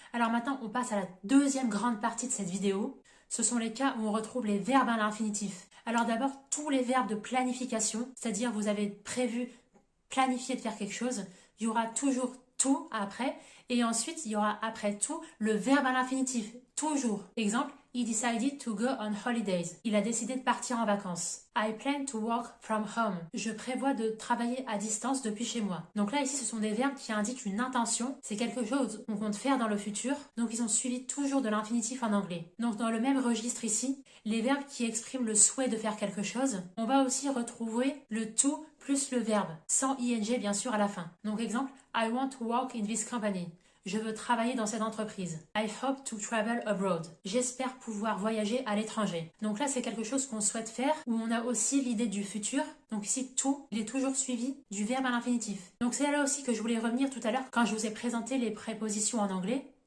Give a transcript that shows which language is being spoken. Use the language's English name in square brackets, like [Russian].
[French] Alors maintenant, on passe à la 2e grande partie de cette vidéo. Ce sont les cas où on retrouve les verbes à l'infinitif. Alors d'abord, tous les verbes de planification, c'est-à-dire vous avez prévu planifier de faire quelque chose, il y aura toujours tout après et ensuite il y aura après tout le verbe à l'infinitif, toujours. Exemple, [English] he decided to go on holidays. [French] Il a décidé de partir en vacances. [English] I plan to work from home. [French] Je prévois de travailler à distance depuis chez moi. Donc là, ici, ce sont des verbes qui indiquent une intention. C'est quelque chose qu'on compte faire dans le futur. Donc ils sont suivis toujours de l'infinitif en anglais. Donc dans le même registre ici, les verbes qui expriment le souhait de faire quelque chose, on va aussi retrouver le to plus le verbe, sans ing bien sûr à la fin. Donc exemple, [English] I want to work in this company. [French] Je veux travailler dans cette entreprise. [English] I hope to travel abroad. [French] J'espère pouvoir voyager à l'étranger. Donc là, c'est quelque chose qu'on souhaite faire, où on a aussi l'idée du futur. Donc ici, tout, il est toujours suivi du verbe à l'infinitif. Donc c'est là aussi que je voulais revenir tout à l'heure quand je vous ai présenté les prépositions en anglais.